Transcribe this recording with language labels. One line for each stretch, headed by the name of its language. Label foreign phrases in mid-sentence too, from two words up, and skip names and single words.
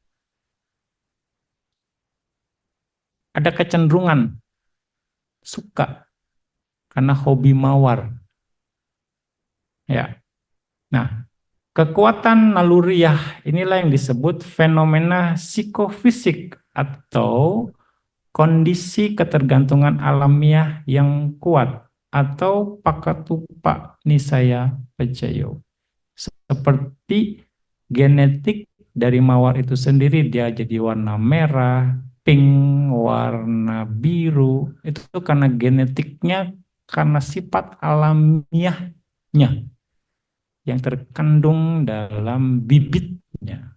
Indonesian: Ada kecenderungan suka karena hobi mawar. Ya. Nah, kekuatan naluriah inilah yang disebut fenomena psikofisik atau kondisi ketergantungan alamiah yang kuat atau
Pali: pakatupa nisaya pacayo.
Indonesian: Seperti genetik dari mawar itu sendiri, dia jadi warna merah, pink, warna biru, itu karena genetiknya, karena sifat alamiahnya yang terkandung dalam bibitnya.